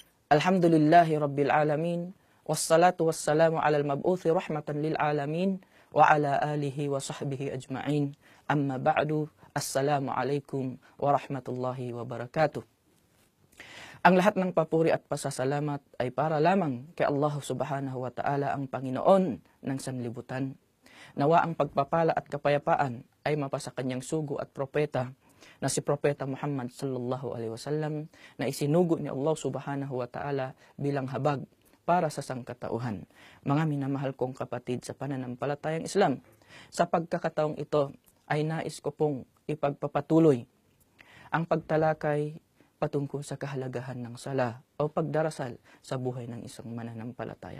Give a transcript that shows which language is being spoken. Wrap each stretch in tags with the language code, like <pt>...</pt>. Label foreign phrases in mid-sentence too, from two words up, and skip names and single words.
<ar>الحمد لله رب العالمين والصلاة والسلام على المبعوث رحمة للعالمين وعلى آله وصحبه أجمعين. أما بعد. السلام عليكم ورحمة الله وبركاته.</ar> <tl>Ang lahat ng papuri at pasasalamat ay para lamang kay Allah</tl> <ar>سبحانه وتعالى,</ar> <tl>ang Panginoon ng sanlibutan. Nawa ang pagpapala at kapayapaan ay mapasa kanyang sugo at propeta na si Propeta Muhammad</tl> <ar>صلى الله عليه وسلم,</ar> <tl>na isinugo ni Allah</tl> <ar>سبحانه وتعالى</ar> <tl>bilang habag para sa sangkatauhan. Mga minamahal kong kapatid sa pananampalatayang Islam, sa pagkakataong ito ay nais ko pong ipagpapatuloy ang pagtalakay patungkol sa kahalagahan ng sala o pagdarasal sa buhay ng isang mananampalataya.</tl>